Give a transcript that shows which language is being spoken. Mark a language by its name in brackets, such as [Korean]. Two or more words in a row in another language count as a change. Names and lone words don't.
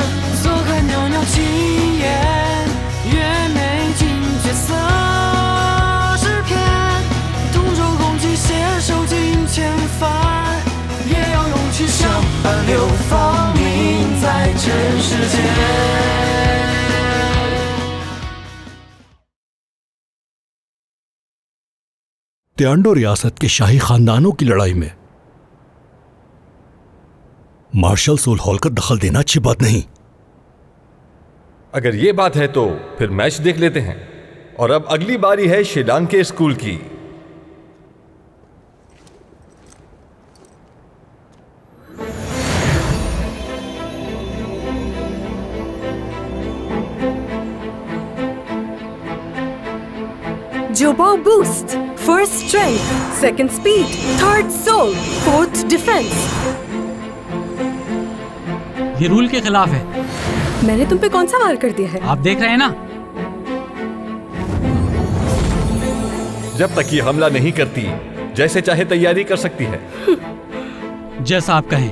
[Chinese] 坐看袅袅青烟，月美尽绝色诗篇，同舟共济携手尽千帆，也要勇气相伴流芳名在尘世间。 [Hindi] त्यान्डो रियासत के शाही खानदानों की लड़ाई में मार्शल सोल हॉल का दखल देना अच्छी बात नहीं। अगर ये बात है तो फिर मैच देख लेते हैं। और अब अगली बारी है शिलांग के स्कूल की। [English] Jobo boost, first strength, second speed, third soul, fourth defense. [Hindi] ये रूल के खिलाफ है। मैंने तुम पे कौन सा वार कर दिया है? आप देख रहे हैं ना। जब तक ये हमला नहीं करती, जैसे चाहे तैयारी कर सकती है। जैसा आप कहें।